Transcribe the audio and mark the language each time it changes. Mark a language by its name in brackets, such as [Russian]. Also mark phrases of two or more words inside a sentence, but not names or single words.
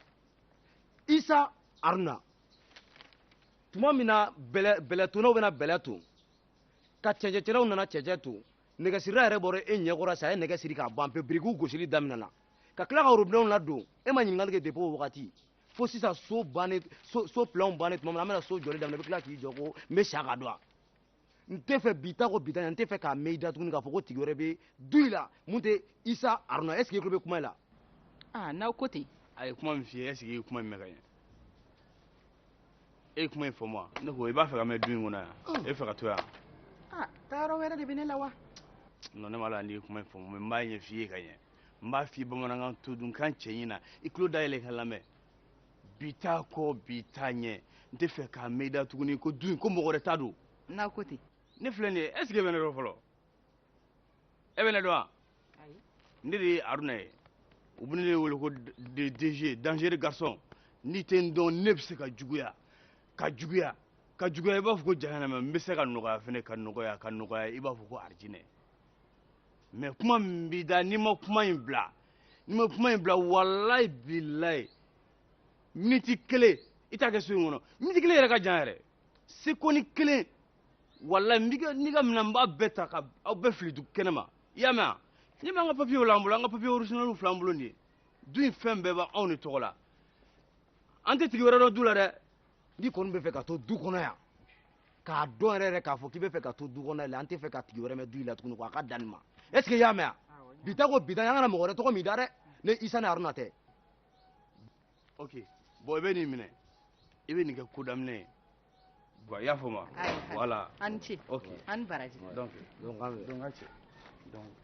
[Bambara] isa aruna tuma min na bɛlɛtonnaw bɛna bɛlɛ ton ka cɛncɛncɛnnaw nana cɛncɛn ton nɛgɛsirila yɛrɛ bɔra e ɲɛkɔrɔ sa a ye nɛgɛ siri k'a ban pewu birikiw gosili daminɛna ka tila ka robinɛw ladon e ma ɲininkali kɛ depuis o wagati fo sisan so pilɛnw bannen tuma min na an bɛna so jɔli daminɛ i bɛ tila k'i jɔ ko n bɛ sa ka don wa n tɛ fɛ bi ta ko bi ta n tɛ fɛ k'a mɛn i da tuguni k'a fɔ ko tigi wɛrɛ bɛ du in la mun tɛ isa aruna [French] est ce que [Bambara] i tulo bɛ kuma in la. n'aw ko ten. a ye kuma min f'i ye [French] est ce que [Bambara] i ye kuma in mɛn ka ɲɛ e ye kuma in fɔ ma ne ko i b'a fɛ ka mɛn du in kɔnɔ yan e bɛ fɛ ka to yan. taayɔrɔ wɛrɛ de bɛ ne la wa. non ne ma la n'i ye kuma in fɔ mais n b'a ɲɛ f'i ye ka ɲɛ n b'a f'i ye bamanankan to dun kan cɛ ɲin na i tulo dayɛlɛ ka lamɛn bi t'a kɔ bi t'a ɲɛ n tɛ fɛ k'a mɛn i da tuguni ko du in ko mɔgɔ wɛrɛ ta don. n'aw ko ten. ne filɛ nin ye [French] est ce que [Bambara] e bɛ ne dɔn fɔlɔ e bɛ ne dɔn wa. ne de ye aruna ye u bɛ ne wele ko DG [French] dangereux garçon [Bambara] n'i tɛ n dɔn ne bɛ se ka juguya ka juguya ka juguya i b'a fɔ ko jahanama n bɛ se ka nɔgɔya fɛnɛ ka nɔgɔya i b'a fɔ ko arijinɛ mais kuma min b'i da n'i ma kuma in bila walayi bilayi miniti kelen i t'a kɛ so in kɔnɔ miniti kelen yɛrɛ ka jan yɛrɛ sekɔni kelen walayi n'i ka minɛn n b'a bɛɛ ta ka aw bɛɛ fili kɛnɛ ma i y'a mɛn wa n'i b'an ka papiyew la an bolo an ka papiye originaliw filɛ an bolo nin ye du in fɛn bɛɛ b'anw de tɔgɔ la an tɛ tigi wɛrɛ dɔn du la dɛ. n'i kɔni bɛ fɛ ka to du kɔnɔ yan k'a dɔn yɛrɛ k'a fɔ k'i bɛ fɛ ka to du kɔnɔ yan an tɛ fɛ ka tigi wɛrɛ mɛn du in la tuguni a ka dan nin ma [French] est ce que [Bambara] i y'a mɛn wa. bita ko bita an kana mɔgɔ wɛrɛ tɔgɔ min da dɛ ne isa ni haruna tɛ. ok bon i bɛ nin minɛ i bɛ nin kɛ ko daminɛ ye bon i y'a fɔ ma voilà an ni ce ok an ni baraji donc ka cɛ donc